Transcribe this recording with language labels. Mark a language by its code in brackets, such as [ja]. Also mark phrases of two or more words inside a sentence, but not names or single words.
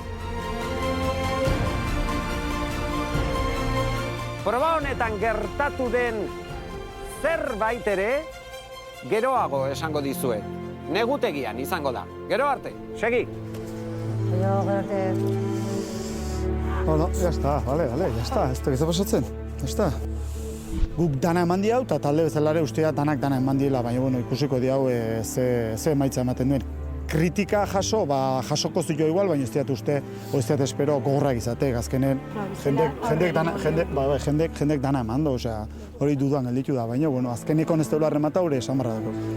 [eu] Proba honetan gertatu den zerbait ere, geroago esango dizue. Negutegian izango da. Gero arte, segi. Gero arte. [es] Bueno, ya está, vale, ya está. [eu] Ez da pasatzen, [es] ya está. [eu] Guk dana eman diau, eta talde bezalare ustea danak dana eman diela, baina bueno, ikusiko diau ze emaitza ematen duen. Kritika jaso, jasoko zuio igual, baina ez diat uste, o ez diat espero gogorrak izatek, azkenen jendek dana eman du, osea, hori dudan gelditu da, baina bueno, azkeneko ez deula remata hori esan barra dako.